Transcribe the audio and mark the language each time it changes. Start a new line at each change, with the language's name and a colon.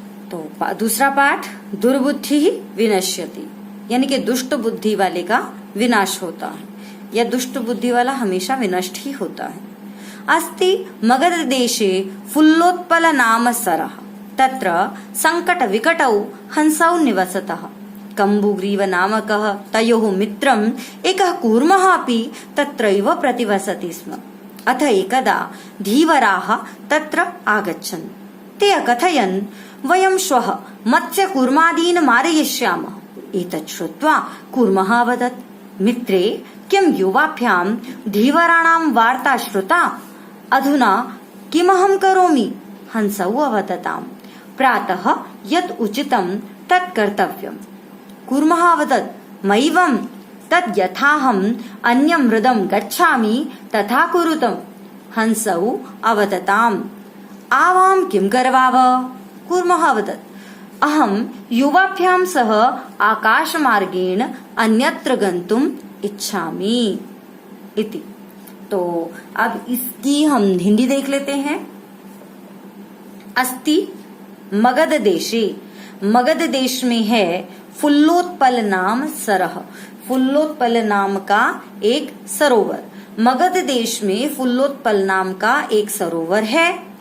Hindi: तो दूसरा पाठ
Sanskrit: दुर्बुद्धि ही विनश्यति
Hindi: यानी कि दुष्ट बुद्धि वाले का विनाश होता है या दुष्ट बुद्धि वाला हमेशा विनष्ट ही होता है।
Sanskrit: अस्ति मगध देशे फुल्लोत्पल नाम सरः तत्र संकट विकटौ हंसौ निवसतः कम्बुग्रीव नामकः तयोः मित्रम् एकः कूर्मः अपि तत्रैव प्रतिवसति स्म। अथ एकदा धीवराः तत्र आगच्छन् ते अकथयन् वयं श्वः मत्स्यकूर्मादीन् मारयिष्यामः। एतत् श्रुत्वा कूर्मः अवदत् मित्रे किं युवाभ्यां धीवराणां वार्ता श्रुता, अधुना किमहं करोमि। हंसौ अवदताम् प्रातः यत् उचितं तत् कर्तव्यम्। कूर्मः अवदत् मैवं तद् यथाहम् अन्यं हृदं गच्छामि तथा कुरुतम्। हंसौ अवदताम् आवां किं करवाव। कूर्मः अवदत् अहं युवाभ्यां सह आकाशमार्गेण अन्यत्र गन्तुम् इच्छामि इति।
Hindi: तो अब इसकी हम हिंदी देख लेते हैं।
Sanskrit: अस्ति मगध देशे,
Hindi: मगध देश में है
Sanskrit: फुल्लोत्पल नाम सरह,
Hindi: फुल्लोत्पल नाम का एक सरोवर। मगध देश में फुल्लोत्पल नाम का एक सरोवर है।